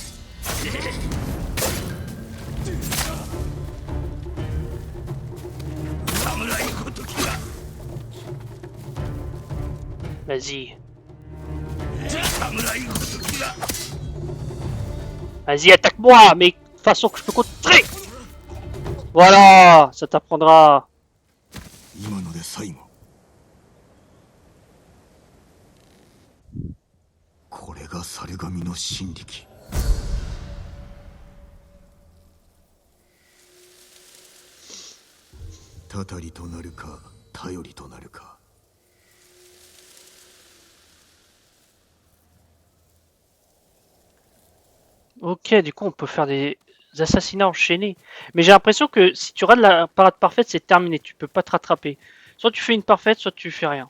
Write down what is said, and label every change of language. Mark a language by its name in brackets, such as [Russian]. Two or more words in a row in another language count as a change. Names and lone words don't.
[French] Vas-y. Vas-y, attaque-moi, mais de façon que je peux contrer. Voilà, ça t'apprendra. [Japanese] 今ので最後。これが猿神の神力。たたりとなるか、頼りとなるか。 [French] Ok, du coup, on peut faire des assassinats enchaînés. Mais j'ai l'impression que si tu rates la parade parfaite, c'est terminé. Tu peux pas te rattraper. Soit tu fais une parfaite, soit tu fais rien.